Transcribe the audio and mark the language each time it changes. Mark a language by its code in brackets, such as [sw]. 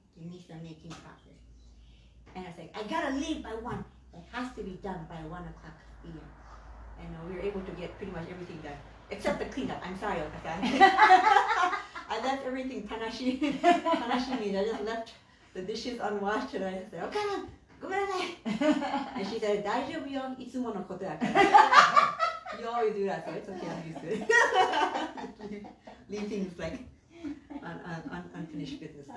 [en] It needs a making process. And I was like, I gotta leave by 1. It has to be done by 1 o'clock p.m. And we were able to get pretty much everything done. Except the cleanup. I'm sorry, okay. I left everything Tanashi means. I just left the dishes unwashed and I just said, okay, go ahead. And she said, [ja] 大丈夫よ、いつものことやから。 [en] You always do that, so it's okay, I'm used to it. Leave things like unfinished business.